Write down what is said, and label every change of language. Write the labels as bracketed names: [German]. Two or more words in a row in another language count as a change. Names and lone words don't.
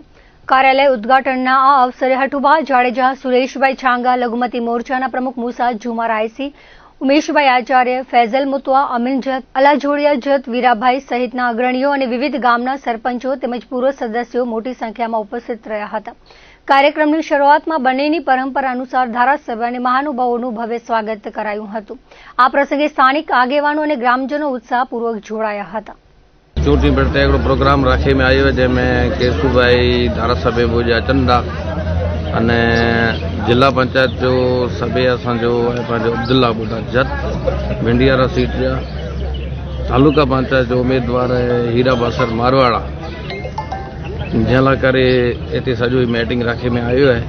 [Gujarati] કાર્યાલય ઉદ્ઘાટનના આ અવસરે હઠુભા જાડેજા, સુરેશભાઈ છાંગા, લઘુમતી મોરચાના પ્રમુખ મુસા જુમા રાયસી, ઉમેશભાઈ આચાર્ય, ફૈઝલ મુતવા, અમીન જત, અલાજોડિયા જત, વીરાભાઈ સહિતના અગ્રણીઓ અને વિવિધ ગામના સરપંચો તેમજ પૂર્વ સદસ્યો મોટી સંખ્યામાં ઉપસ્થિત રહ્યા હતા. કાર્યક્રમની શરૂઆતમાં બંનેની પરંપરા અનુસાર ધારાસભ્ય અને મહાનુભાવોનું ભવ્ય સ્વાગત કરાયું હતું. આ પ્રસંગે સ્થાનિક આગેવાનો અને ગ્રામજનો ઉત્સાહપૂર્વક જોડાયા હતા. [Kachhi] चूंटणी प्रत्ये हिकिड़ो प्रोग्राम रखे में आयो जंहिंमें केशुभाई धारासभ्य भुज चंदा अने जिला पंचायत जो सभ्य असांजो पंहिंजो अब्दुल्ला बुढ़ा जत, भिंडियारा सीट जा तालुका पंचायत जो उम्मीदवार हीरा बसर मारवाड़ा, जंहिं करे हिते सॼो मीटिंग रखे में आयो है.